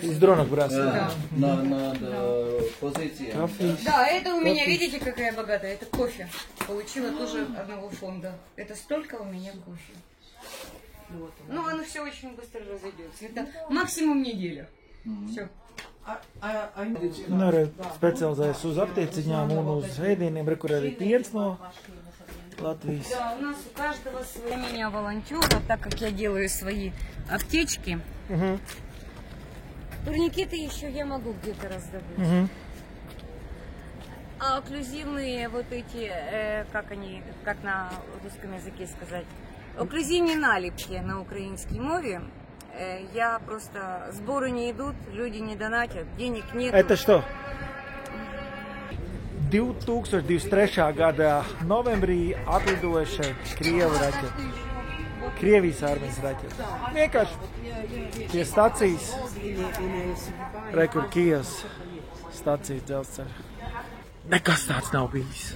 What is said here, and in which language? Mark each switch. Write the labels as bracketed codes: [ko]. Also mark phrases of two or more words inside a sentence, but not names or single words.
[ru] Из дронов бросают. Да. На позиции. Да, это у меня, видите, какая богатая, это кофе. Получила тоже одного фонда. Это столько у меня кофе. Ну, оно все очень быстро разойдется. Это максимум неделя. Все. [lv] Specializējas uz aptieciņām un uz ēdieniem, kur arī piens no Латвijas. [ru] Да, у нас у каждого свои меня волонтера, так как я делаю свои аптечки. Турникеты еще я могу где-то раздобыть. А окклюзивные вот эти, как на русском языке сказать, окклюзивные налипки на украинской мове, я просто, сборы не идут, люди не донатят, денег нет. Это что? 2023. [lv] gada novembrī atlidojuša Krievijas armijas raķete. Vienkārši pie stacijas, kur Kijevas stacija dzelzceļa. Nekas tāds nav bijis.